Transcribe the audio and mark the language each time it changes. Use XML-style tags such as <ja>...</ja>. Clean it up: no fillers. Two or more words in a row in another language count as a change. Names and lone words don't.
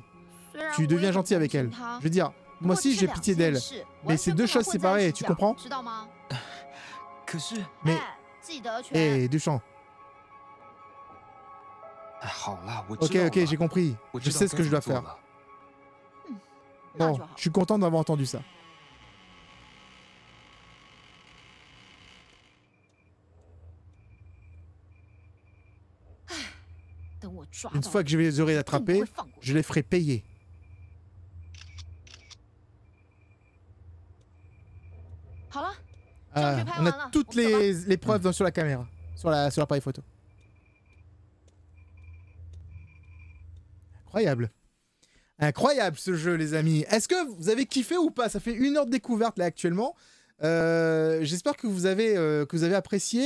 <fr>Tu deviens gentil avec elle. Je veux dire, moi aussi j'ai pitié d'elle. Mais c'est deux choses séparées, tu comprends? Mais... Hé, Duchamp. Ok, j'ai compris. Je sais ce que je dois faire.</fr> <zh>那</zh> <fr>Bon,</fr> <zh>就好</zh> <fr>je。suis content d'avoir entendu ça.</fr> <zh>等我抓</zh> <fr>Une</fr> <zh>到</zh> <fr>fois que je les aurai</fr> <zh>定不</zh> <fr>attrapés,</fr> <zh>会放过</zh> <fr>je les ferai payer.</fr> <zh>好了，</zh> <fr>Ah,</fr> <zh>证据拍</zh> <fr>on</fr> <zh>完</zh> <fr>a</fr> <zh>了，</zh> <fr>toutes</fr> <zh>我们走吧。</zh> <fr>les preuves sur la caméra, sur l'appareil photo. Incroyable. Incroyable ce jeu, les amis. Est-ce que vous avez kiffé ou pas? Ça fait 1 heure de découverte là actuellement. J'espère que vous avez apprécié.</fr>